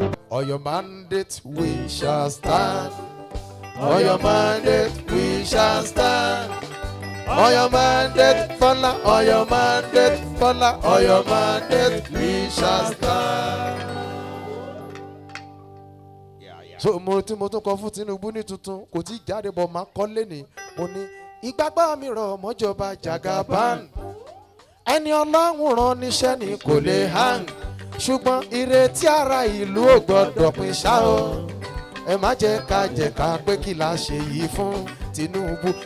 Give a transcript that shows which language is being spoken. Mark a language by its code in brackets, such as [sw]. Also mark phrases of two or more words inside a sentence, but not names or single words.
[en] On your mandate, we shall stand. On your mandate, we shall stand. On your mandate, Bola. On your mandate, Bola. On your mandate, we shall stand. So, [yo] mo tí mo tún kọ fún Tinubu ní tuntun, kò tí ì jáde bọ̀, máa kọ lénìí. Mo ní, "Ìgbàgbọ́ mi rọ̀ mọ́jọba Jagaban." Ẹni Ọlọ́run rán níṣẹ́ ni kò lè hang. Ṣùgbọ́n ìrètí ara ìlú ò gbọ́dọ̀ pin ṣá o. Ẹ má jẹ́ ká jẹ́ ká pé kí la ṣe yìí fún Tinubu.